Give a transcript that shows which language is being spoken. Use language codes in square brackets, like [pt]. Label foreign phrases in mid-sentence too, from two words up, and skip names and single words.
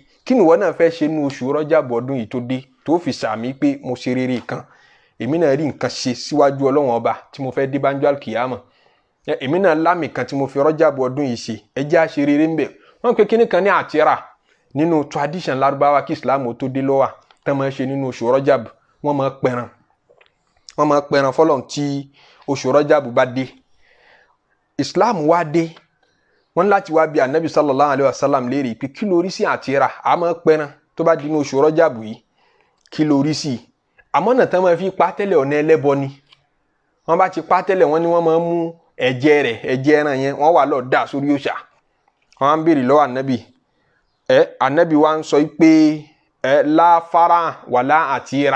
[yo] Kí ni ìwọ náà fẹ́ ṣe ní oṣù Rọ́jàbù ọdún yìí tó dé, tó fi sàmì pé mo ṣe rere kan, èmi náà rí nǹkan ṣe síwájú Ọlọ́run ọba tí mo fẹ́ dé bánjọ́ àlùkìyámà, èmi náà lámì kan tí mo fi Rọ́jàbù ọdún yìí ṣe, ẹ jẹ́ á ṣe rere ń bẹ̀. Wọ́n pe kíní kan ní àtìrà nínú tradition Lárúbáwá kí Islam tó dé lọ́wọ́ tán máa ṣe nínú oṣù Rọ́jàbù. Wọ́n máa pẹran fọ́lọ́run tí oṣù Rọ́jàbù bá dé. Islam wá dé, wọ́n láti wá bí Ànábì [ar] صلى الله عليه وسلم [yo] léèrè pé kí lórí sí àtìrà, a máa pẹran tó bá di ní oṣù Rọ́jàbù yìí, kí lórí sí. Àmọ́ náà tán máa fi pa tẹ́lẹ̀ ọ̀nà ẹlẹ́bọ ni. Wọ́n bá ti pa tẹ́lẹ̀, wọ́n ní wọ́n máa mú ẹ̀jẹ̀ ẹran yẹn, wọ́n wà lọ dà sórí òòṣà. Wọ́n á ń béèrè lọ́wọ́ Ànábì. Ànábì wa ń sọ pé [ar] لا فرع ولا عتيرة.